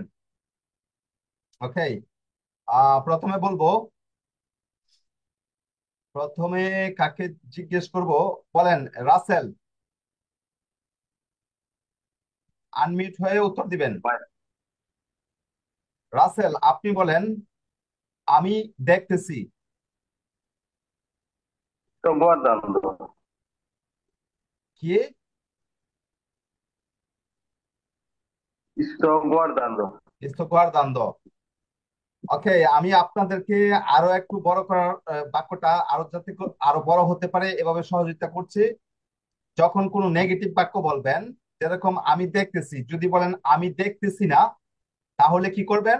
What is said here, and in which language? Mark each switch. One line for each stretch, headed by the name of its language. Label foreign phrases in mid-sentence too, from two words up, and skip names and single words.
Bangla: ওকে, প্রথমে বলবো, প্রথমে কাকে জিজ্ঞেস করব বলেন। রাসেল, আনমিউট হয়ে উত্তর দিবেন। রাসেল, আপনি বলেন আমি দেখতেছি।
Italian: Sto guardando,
Bangla: কি?
Italian: sto guardando, স্তোয়ার দ্বন্দ্ব।
Bangla: ওকে, আমি আপনাদেরকে আরো একটু বড় করার, বাক্যটা আরো যাতে আরো বড় হতে পারে এভাবে সহযোগিতা করছি। যখন কোনো নেগেটিভ বাক্য বলবেন, যেরকম আমি দেখতেছি, যদি বলেন আমি দেখতেছি না, তাহলে কি করবেন?